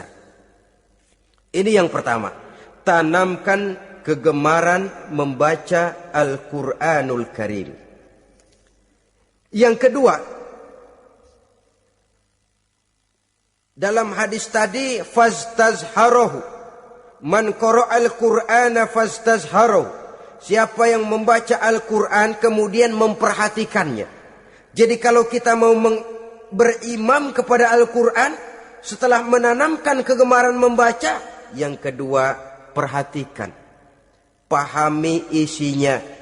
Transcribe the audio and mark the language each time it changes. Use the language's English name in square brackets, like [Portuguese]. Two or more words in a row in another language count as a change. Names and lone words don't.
[Indonesian] Ini yang pertama, tanamkan kegemaran membaca Al-Quranul Karim. Yang kedua, dalam hadis tadi, [Arabic] fastazharohu, man qara'al Qur'ana fastazharohu. [Indonesian] Siapa yang membaca Al-Quran kemudian memperhatikannya. Jadi kalau kita mau berimam kepada Al-Quran, setelah menanamkan kegemaran membaca, yang kedua, perhatikan. Pahami isinya.